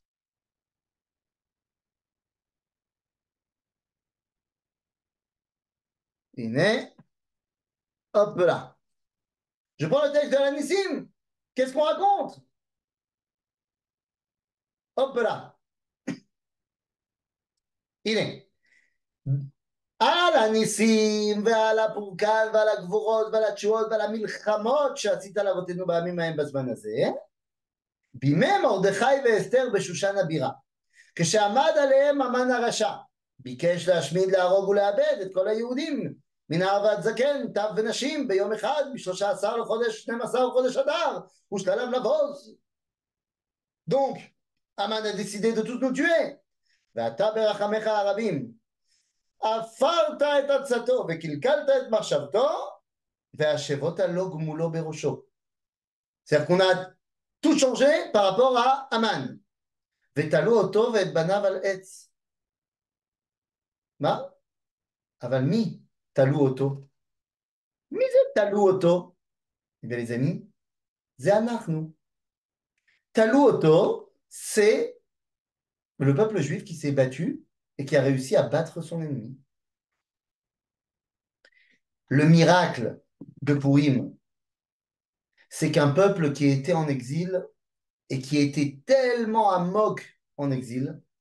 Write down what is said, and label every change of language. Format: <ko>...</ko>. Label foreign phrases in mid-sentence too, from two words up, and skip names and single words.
<fr>Il est, hop là. Je prends le texte de Alanissim. Qu'est-ce qu'on raconte? Hop là. Il est.</fr> <he>על הניסים ועל הפורקן ועל הגבורות ועל התשועות ועל המלחמות שעשית לאבותינו בימים ההם בזמן הזה, בימי מרדכי ואסתר בשושן הבירה, כשעמד עליהם המן הרשע, ביקש להשמיד, להרוג ולאבד את כל היהודים, מנער ועד זקן, טף ונשים, ביום אחד, ב13 לחודש 12 לחודש אדר, ושתל עליו לבוז.</he> <fr>Donc, Aman a décidé de tous nous tuer.</fr> <he>ואתה ברחמך הרבים עפרת את עצתו וקלקלת את מחשבתו והשבות לו גמולו בראשו.</he> <fr>C'est-à-dire qu'on a tout changé par rapport à Aman.</fr> <he>ותלו אותו ואת בניו על עץ. מה? אבל מי תלו אותו? מי זה תלו אותו?</he> <fr>Eh bien les amis,</fr> <he>זה אנחנו. תלו אותו,</he> <fr>c'est le peuple juif qui s'est battu et qui a réussi à battre son ennemi. Le miracle de Purim, c'est qu'un peuple qui était en exil et qui était tellement amok en exil,</fr>